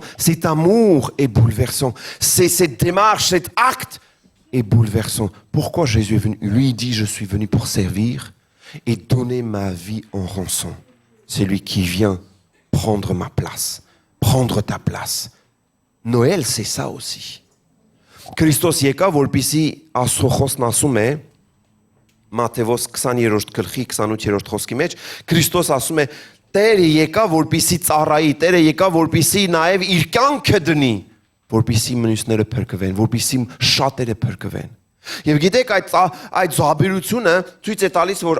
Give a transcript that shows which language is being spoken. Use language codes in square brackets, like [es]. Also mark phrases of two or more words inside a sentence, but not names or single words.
[fr] Cet amour est bouleversant. Cette démarche, cet acte est bouleversant. Pourquoi Jésus est venu? Lui, il dit, je suis venu pour servir et donner ma vie en rançon. C'est lui qui vient prendre ma place, prendre ta place. Noël, c'est ça aussi. [hy] Քրիստոս եկավ, որպեսզի Աստծո խոսքն ասում է Մատթեոս 20-րդ գլխի 28-րդ խոսքի մեջ, Քրիստոս ասում է Տերը եկավ, որպեսզի ծառայի, Տերը եկավ, որպեսզի նաև իր կյանքը դնի, որպեսզի մյուսները փրկվեն, որպեսզի շատերը փրկվեն։ Եվ գիտեք, այդ զոհաբերությունը ցույց է տալիս, որ